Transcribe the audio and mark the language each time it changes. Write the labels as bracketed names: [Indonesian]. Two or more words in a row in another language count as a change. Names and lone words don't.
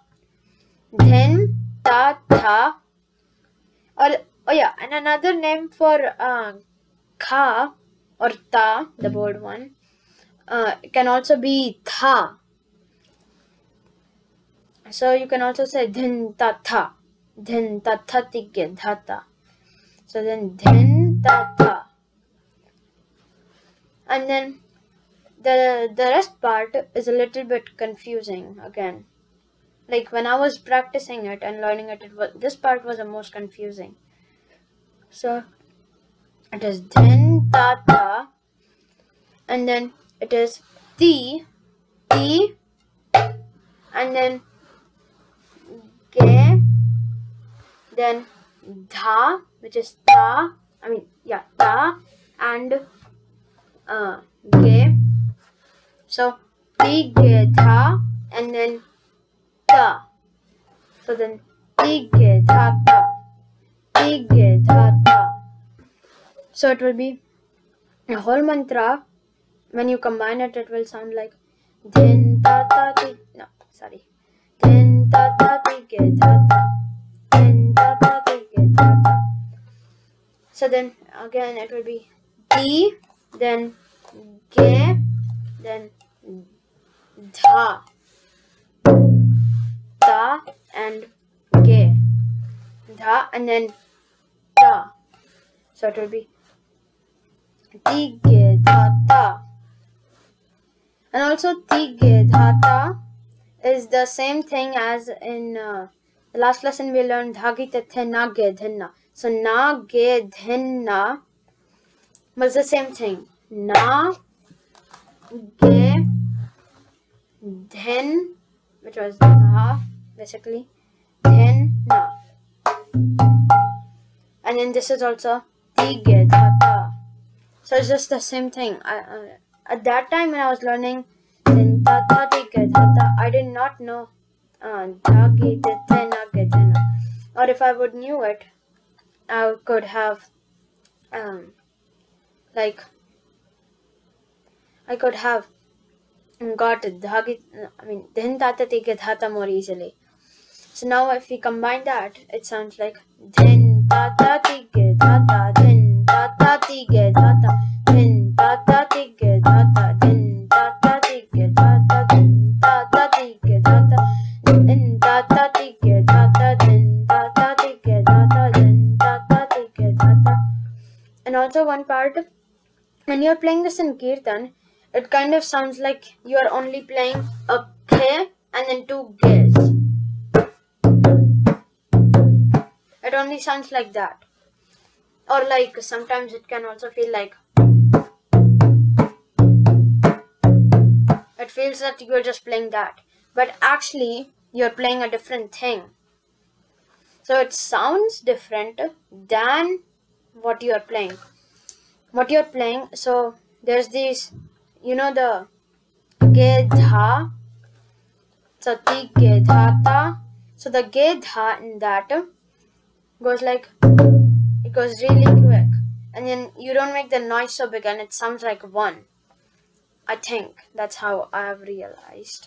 [English] Dhin Ta Tha. Oh yeah, and another name for Kha or Ta, the bold one, can also be Tha. So you can also say Dhin Ta Tha. Dhin Ta Tha Ti Ge Dha Ta. So then Dhin Ta Tha. And then the rest part is a little bit confusing again. Like when I was practicing it and learning it, this part was the most confusing. So it is Dhin Ta Ta, and then it is Ti, Ti, and then Ge, then dha, which is ta, ta, and ge. So ti ge dha and then ta. So then ti ge dha ta, ti ge dha ta. So it will be a whole mantra. When you combine it, it will sound like Dhin ta ta ti. No, sorry. Dhin ta ta ti ge dha ta. Dhin ta ta ti ge dha ta. So then again it will be di, then ge, then dha, ta, and ge, dha, and then ta. So it will be ti ge dha ta. And also ti ge dha ta is the same thing as in the last lesson we learned dhagi tathe na ge dhinna. So na ge dhinna was the same thing. Na ge dhin, which was dha basically, dhinna. And then this is also ti ge dha ta. So it's just the same thing. At that time when I was learning Dhin ta ta ti ge dha ta, I did not know dhagi tathe na ge dhinna. Or if I would knew it, I could have I could have got dhagi, Dhin ta ta ti ge dha ta more easily. So now if we combine that, it sounds like Dhin ta ta ti ge dha ta, Dhin ta ta ti ge dha ta, Dhin ta ta ti ge dha ta, Dhin ta ta ti ge dha ta, Dhin ta ta ti ge dha ta, Dhin ta ta ti ge dha ta, Dhin ta ta ti ge dha ta, Dhin ta ta ti ge dha ta. And also one part, when you're playing this in Kirtan, it kind of sounds like you're only playing a khe and then two ges. It only sounds like that. Or like sometimes it can also feel like it feels that you're just playing that, but actually you're playing a different thing. So it sounds different than what you're playing. So there's these, the ge dha, so ti ge dha ta. So the ge dha in that goes like, it goes really quick, and then you don't make the noise so big and it sounds like one. I think that's how I have realized.